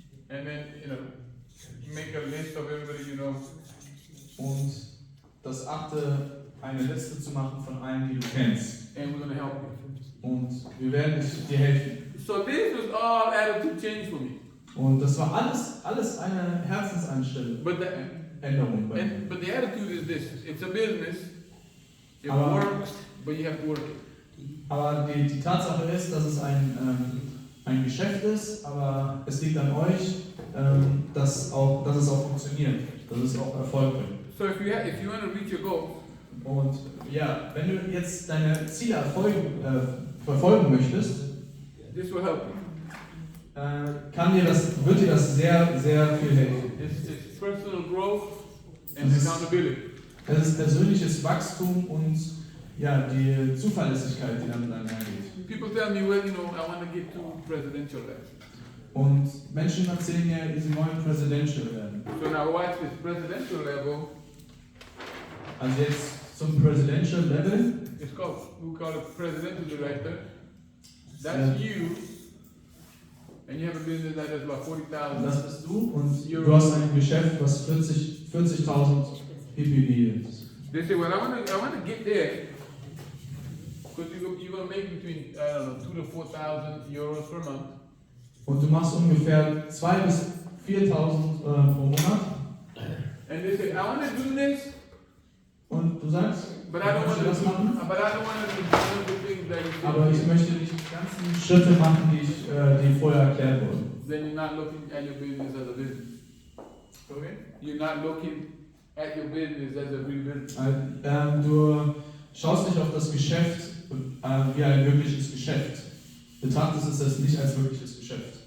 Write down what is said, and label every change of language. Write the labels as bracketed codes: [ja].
[en] And then, make a list of everybody you know. [de] Und das 8, eine Liste zu machen von allen, die du kennst. [en] And we're going to help you. [de] Und wir werden dir helfen. [en] So this was all attitude change for me. [de] Und das war alles eine Herzenseinstellung. [en] But [de] Änderung bei mir. [en] but the attitude is this: it's a business. It [de] Aber- [en] works, but you have to work it. [de] Aber die Tatsache ist, dass es ein Geschäft ist, aber es liegt an euch, dass es auch funktioniert, dass es auch Erfolg bringt. [en] So if you want to reach your goals, [de] Und ja, wenn du jetzt deine Ziele verfolgen möchtest, [en] this will help you. [de] wird dir das sehr, sehr viel helfen. [en] It's personal growth and [de] Das ist- [en] accountability. [de] Es ist persönliches Wachstum und ja, die Zuverlässigkeit, die damit einhergeht. [en] People tell me, well, you know, I want to get to presidential level. [de] Und Menschen erzählen mir, sie wollen presidential werden. [en] So now watch this presidential level. [de] Also jetzt zum presidential level. [en] It's called, we call it presidential director. That's you. And you have a business that has about 40,000. [de] Das bist du und du hast ein Geschäft, was 40.000 PPV ist. [en] They say, well, I want to get there. Because you're going to make between, I don't know, 2,000 to 4,000 euros per month. [de] Und du machst ungefähr 2.000 bis 4.000 pro Monat. [en] And they say, I want to do this. [de] Und du sagst, [en] But I don't want to [de] das machen. [en] But I don't want to do all the things that you [de] Aber ich möchte nicht die ganzen Schritte machen, die vorher erklärt wurden. [en] Then you're not looking at your business as a business. Okay? You're not looking at your business as a real business. [de] Du schaust nicht auf das Geschäft wie ein wirkliches Geschäft. Betrachtest es nicht als wirkliches Geschäft.